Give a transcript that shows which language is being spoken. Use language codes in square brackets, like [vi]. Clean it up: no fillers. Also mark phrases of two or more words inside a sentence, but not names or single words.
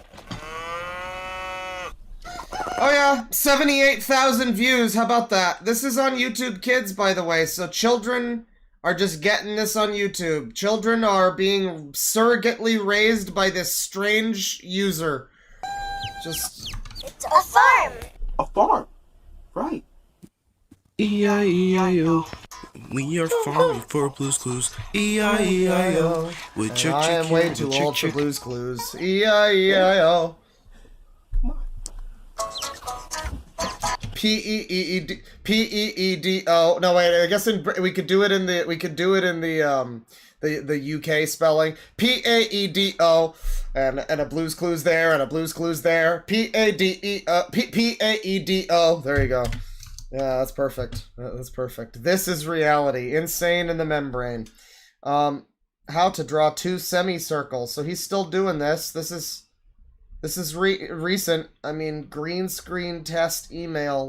[en] Oh yeah, 78,000 views. How about that? This is on YouTube Kids, by the way, so children are just getting this on YouTube. Children are being surrogately raised by this strange user. Just... It's a farm. A farm. Right. E-I-E-I-O. We are farming for Blue's Clues. E-I-E-I-O. And I am way too old for Blue's Clues. E-I-E-I-O. P-E-E-D-O. No, wait, I guess we could do it in the UK spelling. P-A-E-D-O. And a Blue's Clues there, and a Blue's Clues there. P-A-E-D-O. There you go. Yeah, that's perfect. That's perfect. This is reality. Insane in the membrane. How to draw 2 semicircles. So he's still doing this. This is recent. I mean, green screen test email.